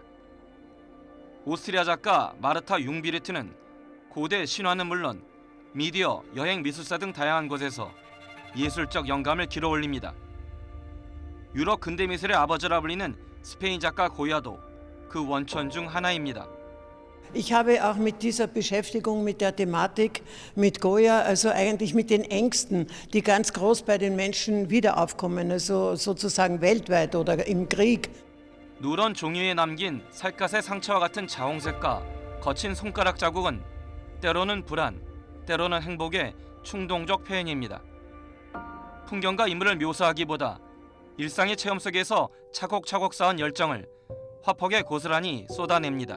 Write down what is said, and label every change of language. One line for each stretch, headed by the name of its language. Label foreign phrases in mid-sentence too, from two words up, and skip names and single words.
Korean: 오스트리아 작가 마르타 융비르트는 고대 신화는 물론 미디어, 여행, 미술사 등 다양한 곳에서 예술적 영감을 길어 올립니다. 유럽 근대 미술의 아버지라 불리는 스페인 작가 고야도 그 원천 중 하나입니다.
German: Ich habe auch mit dieser Beschäftigung mit der Thematik mit Goya, also eigentlich mit den Ängsten, die ganz groß bei den Menschen wieder aufkommen, also sozusagen weltweit oder im Krieg.
Korean: 누런 종이 위에 남긴 살갗의 상처와 같은 자홍색과 거친 손가락 자국은 때로는 불안, 때로는 행복의 충동적 표현입니다. 풍경과 인물을 묘사하기보다 일상의 체험 속에서 차곡차곡 쌓은 열정을 화폭에 고스란히 쏟아냅니다.